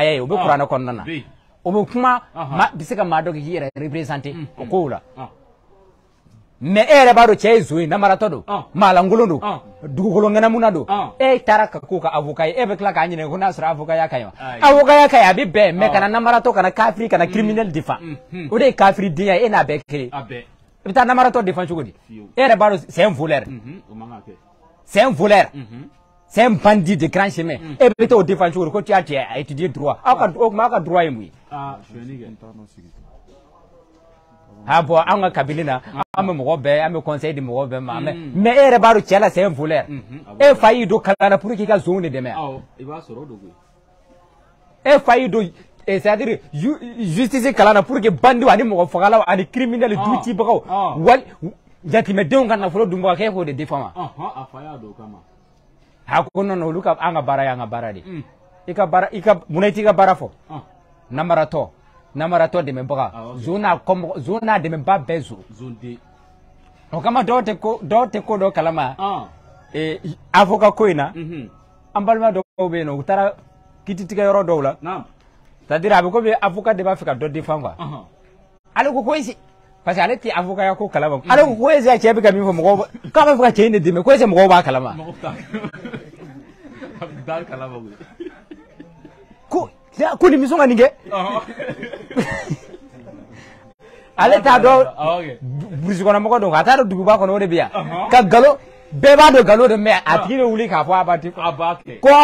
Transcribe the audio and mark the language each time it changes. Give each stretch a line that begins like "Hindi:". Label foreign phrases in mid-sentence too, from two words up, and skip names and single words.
Bambara: aya ye o bɛ kuranɛ kɔnɔna na o bɛ kuma bɛ se ka maa dɔ k'i yɛrɛ représenter o kow la mais e yɛrɛ b'a dɔn cɛ ye zo ye namaratɔ don maalankolon don dugukolo ŋɛnamuna don e taara ka k'o ka avocat ye e bɛ tila k'a ɲininka ko n'a sɔrɔ avocat ya ka ɲi wa avocat ya ka ɲi a bɛ bɛn mais kana namaratɔ kana kafiri kana criminel défend o de ye kafiri den ye e n'a bɛɛ kelen i bɛ taa namaratɔ défend cogo di e yɛrɛ b'a dɔn
French: c'est un voleur c'est un voleur c'est un bandit de grand chemin
Bambara: e bɛ t'o défend cogo di ko
French: tu as étudié droit
Bambara: aw ka o tuma aw ka droit ye mun ye ha bon an ka kabini na an bɛ mɔgɔ bɛɛ an bɛ conseil di mɔgɔ bɛɛ ma mais e yɛrɛ b'a dɔn cɛ la
French: c'est un voleur
Bambara: e fa y'i don kalan na
French: pour que
Bambara: i ka zonw de dɛmɛ e fa y'i don c'est-à-dire justice kalan na
French: pour que
Bambara: bandiw ani mɔgɔ fagalaw ani criminel du cibagaw wali jatimɛdenw ka nafolo dunbaga k'e k'o de défend wa ha ko non olu ka an ka baara y'an ka baara de i ka baara munna i t'i ka baara fɔ namaratɔ dɛmɛbaga zona dɛmɛba bɛɛ zo o kama dɔw tɛ ko dɔ kalama avocat ko in na an balima dɔw bɛ yen nɔ u taara kititigɛ yɔrɔ dɔw la c'est-à-dire a bɛ komi avocat de b'a fɛ ka dɔ défend quoi ale ko ese
French: parce que
Bambara: ale tɛ avocat ya ko kalama ale ko ese cɛ bɛ ka min fɔ mɔgɔw k'a b'a fɛ ka cɛ in de dɛmɛ ko ese mɔgɔw b'a kalama ko nin bɛ sɔn ka nin kɛ ale t'a dɔn burusi kɔnɔ mɔgɔ don a t'a dɔn duguba kɔnɔ o de bɛ yan ka nkalon bɛɛ b'a dɔn nkalon de mais a tigi bɛ wuli k'a fɔ a b'a kɛ ko